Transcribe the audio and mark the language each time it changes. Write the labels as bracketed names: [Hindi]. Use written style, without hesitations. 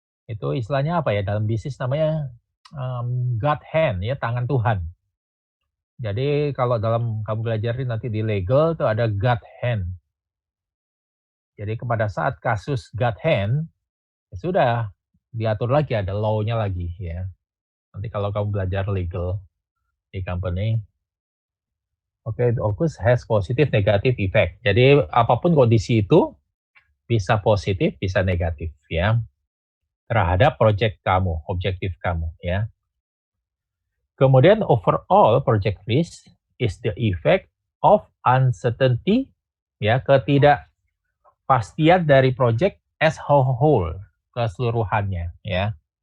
[Indonesian] Itu istilahnya apa ya dalam bisnis namanya God hand ya, tangan Tuhan. Jadi kalau dalam kamu belajarin nanti di legal itu ada God hand. Jadi pada saat kasus God hand ya sudah diatur lagi ada law-nya lagi ya. Nanti kalau kamu belajar legal di company. [English] Oke, Ocus has positive negative effect. [Indonesian] Jadi apapun kondisi itu bisa positif, bisa negatif ya. Terhadap project kamu, objektif kamu ya. Kemudian [English] overall project risk is the effect of uncertainty [Indonesian] ya, ketidakpastian dari project [English] as whole, [Indonesian] keseluruhannya ya.